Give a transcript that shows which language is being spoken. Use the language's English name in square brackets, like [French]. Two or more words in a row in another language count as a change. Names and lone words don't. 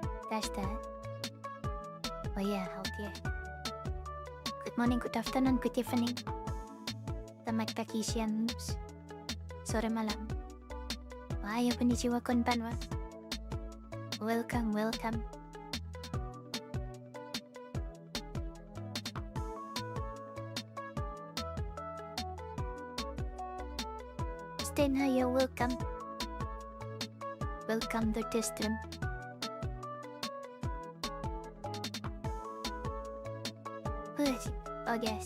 [English] Tester. Oh yeah, okay. Good morning, good afternoon, good evening. [Indonesian] Selamat pagi, siang, sore, malam. [Japanese] おはよう、こんにちは、こんばんは. [English] Welcome, welcome. Then Hayaw, welcome. Welcome to this stream. Oh yes.